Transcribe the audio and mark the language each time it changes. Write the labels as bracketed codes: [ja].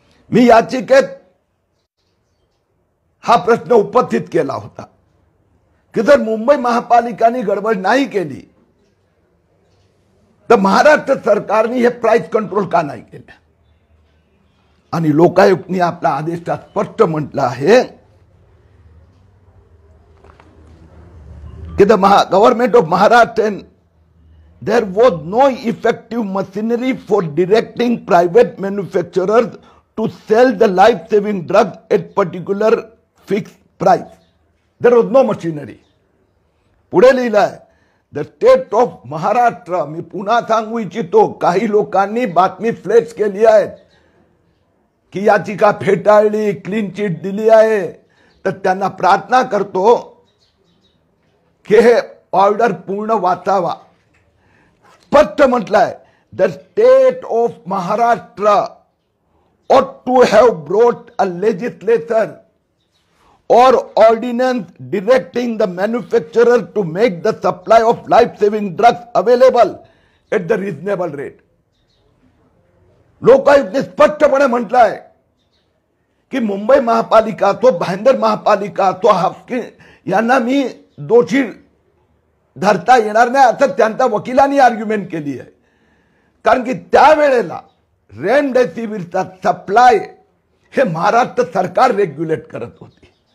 [mr] मी याचिकेत हा प्रश्न उपस्थित केला होता की जर मुंबई महापालिकाने गडबड नाही केली तर महाराष्ट्र सरकारने हे प्राइस कंट्रोल का नाही केलं. आणि लोकायुक्तने आपला आदेशात स्पष्ट म्हटलं आहे की the government of Maharashtra [en] there was no effective machinery for directing private manufacturers to sell the life-saving drug at particular fixed price. There was no machinery. [mr] पुढे लिहिलंय द स्टेट ऑफ महाराष्ट्र. मी पुन्हा सांगू इच्छितो, काही लोकांनी बातमी फ्लेक्स केली आहे की याचिका फेटाळली, क्लीन चिट दिली आहे, तर त्यांना प्रार्थना करतो की हे ऑर्डर पूर्ण वाचावा. स्पष्ट म्हटलंय the state of Maharashtra [en] ought to have brought a legislation or ordinance directing the manufacturer to make the supply of life-saving drugs available at the reasonable rate. [mr] लोकायुक्तने स्पष्टपणे म्हटलंय की मुंबई महापालिका असो, भाईंदर महापालिका असो, हाफकिन यांना मी दोषी धरता येणार नाही असं त्यांच्या वकिलांनी आर्ग्युमेंट केली आहे. कारण की त्यावेळेला रेमडेसिवीरचा सप्लाय हे महाराष्ट्र सरकार रेग्युलेट करत होती.